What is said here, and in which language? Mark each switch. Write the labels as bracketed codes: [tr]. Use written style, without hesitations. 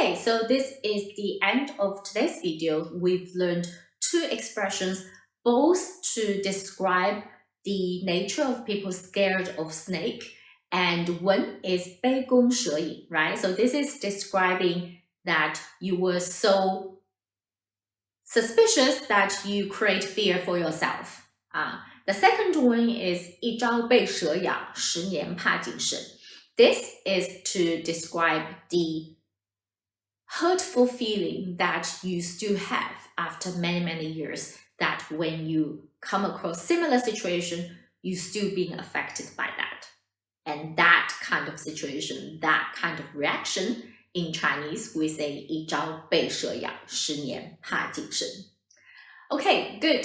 [en] So this is the end of today's video. We've learned two expressions, both to describe the nature of people scared of snake, and one is 杯弓蛇影, right? So this is describing that you were so suspicious that you create fear for yourself. The second one is [zh] 一朝被蛇咬，十年怕井绳。 [en] This is to describe the hurtful feeling that you still have after many years, that when you come across similar situation, you still being affected by that. And that kind of situation, that kind of reaction, in Chinese, we say 一朝被蛇咬，十年怕井绳。 Okay, good.